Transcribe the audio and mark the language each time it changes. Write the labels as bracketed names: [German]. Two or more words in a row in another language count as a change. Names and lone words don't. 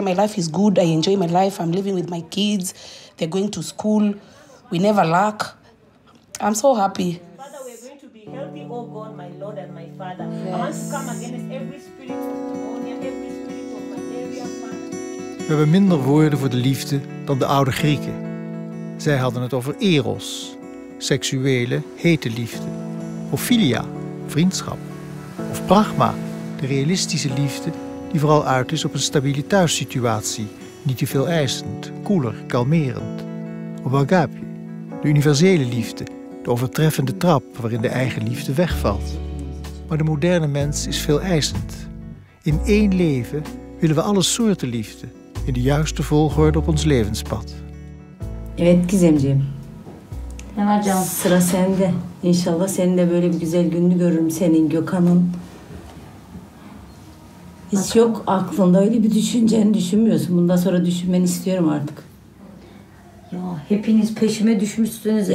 [English] My life is good. I enjoy my life. I'm living with my kids. They're going to school. We never lack. I'm so happy. Father, we're going to be healthy, oh God, my Lord and my Father. I want to come against every spirit of pneumonia, every spirit of malaria, Father. [Dutch] We hebben minder woorden voor de liefde dan de oude Grieken. Zij hadden het over eros, seksuele, hete liefde. Of philia, vriendschap. Of pragma, de realistische liefde die vooral uit is op een stabiele thuissituatie. Niet te veel eisend, koeler, kalmerend. Of agape, de universele liefde, de overtreffende trap waarin de eigen liefde wegvalt. Maar de moderne mens is veel eisend. In één leven willen we alle soorten liefde, in de juiste volgorde op ons levenspad. [Turkish] Evet Gizemciğim. Ne var canım? Sıra sende. İnşallah senin de böyle bir güzel gününü görürüm. Senin, Gökhan'ın. Hiç yok aklında öyle bir düşünceni düşünmüyorsun. Bundan sonra düşünmeni istiyorum artık. Ya hepiniz peşime düşmüşsünüz.